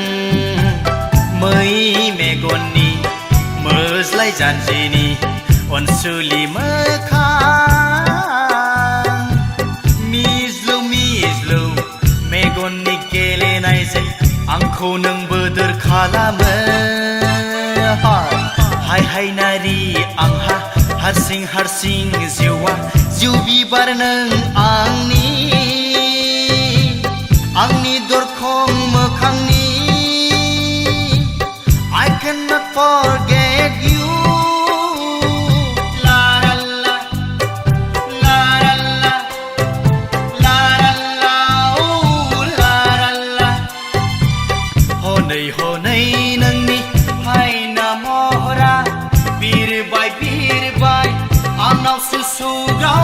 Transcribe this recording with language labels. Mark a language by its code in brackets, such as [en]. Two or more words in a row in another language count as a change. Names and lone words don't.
[brx] मै मेगननि मोज्लाय जानजिनि अनसुलि मोखां मिज्लु मिज्लु मेगननि गेलेनायजों आंखौ नों बोदोर खालामो हाय हाय नारि आंहा हारसिं हारसिं जिउआ जिउ बिबार नों आंनि दरखं मोखांनि [en] I cannot forget you [brx] लाराल्ला लाराल्ला लाराल्ला उ लाराल्ला हनै हनै नोंनि हायना महरा बिरबाय बिरबाय आनावसो सुग्राव